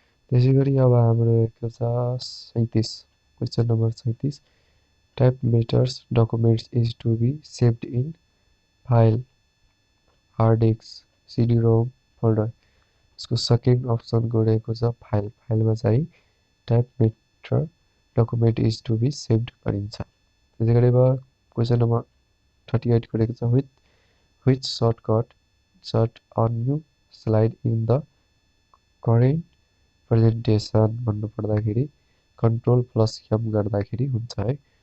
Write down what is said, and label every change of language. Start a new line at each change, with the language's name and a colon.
Nepali: त्यसै गरी अब हाम्रो रहेको छ 37। Question number 37।
English: Type matters documents is to be saved in file, hard disk, CD-ROM, folder.
Nepali: यसको सेकेन्ड अप्सनको रहेको छ फाइल। फाइलमा चाहिँ
English: type matter document is to be saved
Nepali: गरिन्छ। त्यसै गरी अब क्वेसन नम्बर 38 को रहेको छ
English: which short a new slide in the current presentation
Nepali: भन्नु पर्दाखेरि Ctrl+M गर्दाखेरि हुन्छ है।